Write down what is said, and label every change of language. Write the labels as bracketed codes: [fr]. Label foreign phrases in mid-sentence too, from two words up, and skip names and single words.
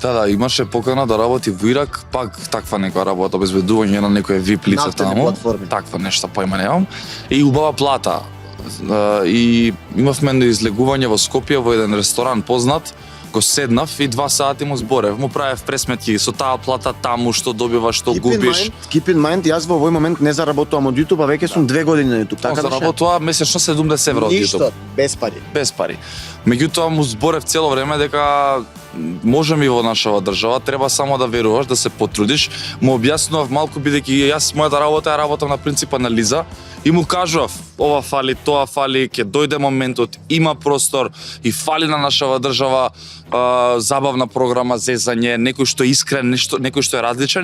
[mk] Да, имаше покана да работи во Ирак, пак таква некоја работа, обезбедување на некој VIP лица таму. Таква нешто појма немам. И убава плата. И имавме излегување во Скопје во еден ресторан познат, го седнав и 2 сати му зборев, му правев пресметки со таа плата таму, што добиваш, што губиш. [en] Keep in mind, [mk] јас во овој момент не заработувам од YouTube, а веќе сум 2 години на YouTube. Така заработува месечно 70 евро од YouTube. Ништо, без пари. Без пари. Меѓутоа му зборев цело време дека можеме и во нашава држава, треба само да веруваш, да се потрудиш. Му објаснував малку бидејќи јас мојата работа ја работам на принцип анализа и му кажував ова фали, тоа фали, ќе дојде моментот, има простор и фали на нашава држава забавна програма, зезање, некој што е искрен, некој што е различен.